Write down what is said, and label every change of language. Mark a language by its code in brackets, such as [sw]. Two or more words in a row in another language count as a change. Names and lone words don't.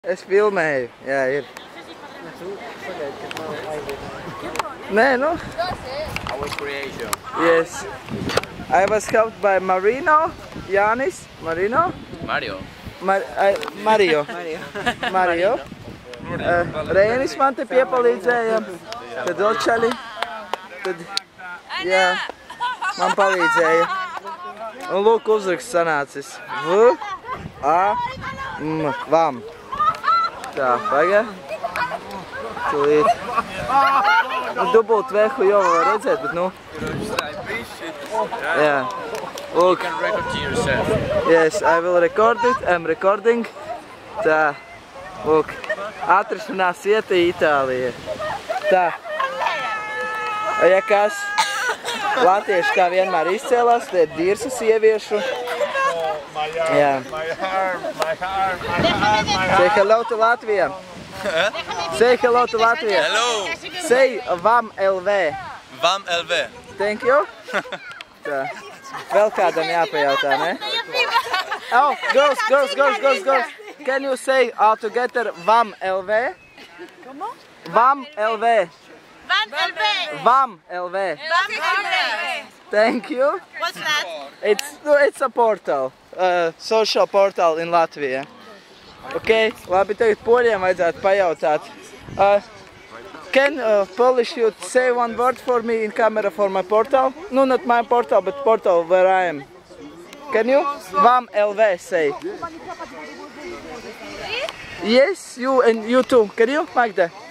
[lv] Es filmēju, jā, ir. Nē, nu. [en] Our creation. Yes. I was helped by Marino, Jānis, Marino. Mario. Mario. Mario. [lv] Rēnis man te piepalīdzēja. Tad vēl čaļi. Tad, jā, man palīdzēja. Un lūk, uzraksts sanācis. V, A, M, vam. Tā, pagā. Tūlīt. Nu, dubult vehu jau var redzēt, bet nu. Jā. [en] Look. You can record to yourself. Yes, I will record it. I'm recording. Tā. Look. [lv] Atrašanās vieta Itālija. Tā. Ja kas latvieši kā vienmēr izcēlās, tie ir dirsu sieviešu. Jā. [en] Say hello to Latvia. Say hello to Latvia. Hello. Say vam LV. Vam LV. Thank you. [lv] Tā. Vēl kādam jāpajautā, ne? [en] Oh, girls. Can you say all together vam LV? Vam LV. Vam LV. Thank you. What's that? It's a portal. Social portal in Latvia. [lv] Ok, labi, tagad poļiem vajadzētu pajautāt. [en] Can Polish you say one word for me in camera for my portal? No, not my portal, but portal where I am. Can you? Vam LV say. Yes, you and you too. Can you, Magda?